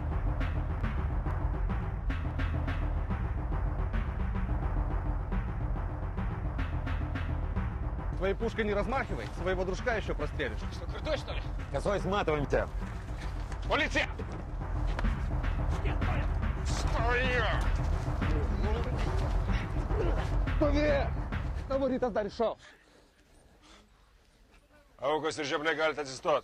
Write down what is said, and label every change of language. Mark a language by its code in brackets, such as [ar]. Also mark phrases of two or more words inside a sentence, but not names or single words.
[ru] Твоей пушкой не размахивай, своего дружка еще прострелишь. Что, крутой, что ли? Косой, сматываем тебя. Полиция! Стоя! [lt] Stovėk! Tavo rytas dar išauš. Aukos ir žebliai galite atsistoti.